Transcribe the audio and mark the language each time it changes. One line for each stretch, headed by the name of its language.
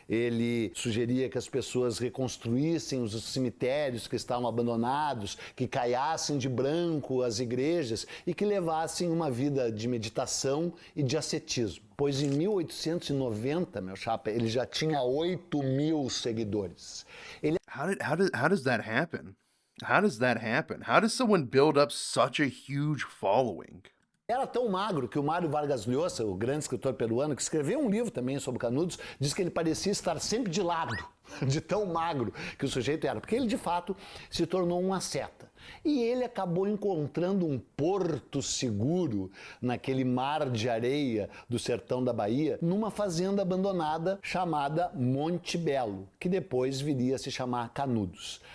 Portuguese: Ele sugeria que as pessoas reconstruíssem os cemitérios que estavam abandonados, que caiassem de branco as igrejas e que levassem uma vida de meditação e de ascetismo. Pois em 1890, meu chapa, ele já tinha 8.000 seguidores. Ele
English: How does that happen? How does that happen? How does someone build up such a huge following?
Portuguese: era tão magro que o Mário Vargas Llosa, o grande escritor peruano, que escreveu um livro também sobre Canudos, diz que ele parecia estar sempre de lado, de tão magro que o sujeito era, porque ele de fato se tornou um asceta. E ele acabou encontrando um porto seguro naquele mar de areia do sertão da Bahia, numa fazenda abandonada chamada Monte Belo, que depois viria a se chamar Canudos.